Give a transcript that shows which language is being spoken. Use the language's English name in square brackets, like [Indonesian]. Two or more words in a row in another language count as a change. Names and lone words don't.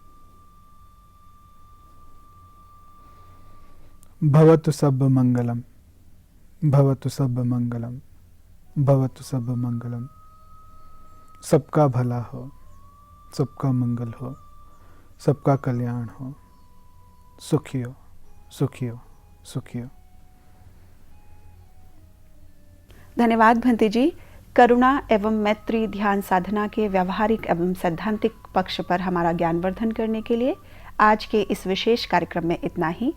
[Pali] भवतु सब मंगलम, भवतु सब मंगलम, भवतु सब मंगलम। [Hindi] सबका भला हो, सबका मंगल हो, सबका कल्याण हो। सुखी हो, सुखी हो, सुखी हो। धन्यवाद भंते जी। करुणा एवं मैत्री ध्यान साधना के व्यावहारिक एवं सैद्धांतिक पक्ष पर हमारा ज्ञानवर्धन करने के लिए आज के इस विशेष कार्यक्रम में इतना ही।